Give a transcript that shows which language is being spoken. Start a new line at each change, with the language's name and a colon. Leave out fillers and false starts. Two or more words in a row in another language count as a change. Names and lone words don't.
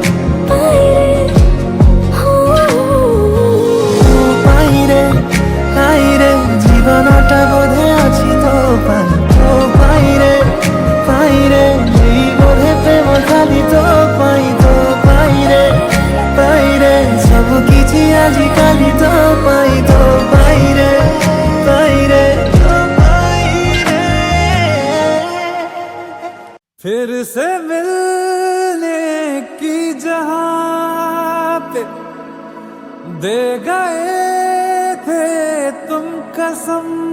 Odia: ଜୀବନଟା ବୋଧେ ଅଛି ତୋ ପାଇଁ ରେ ଏଇ ବୋଧେ ପ୍ରେମ ଖାଲି ତୋ ପାଇଁ ରେ ସବୁ କିଛି ଆଜି ଖାଲି ତୋ ପାଇଁ ରେ
Hindi: फिर से मिलने की जहां पे दे गए थे तुम कसम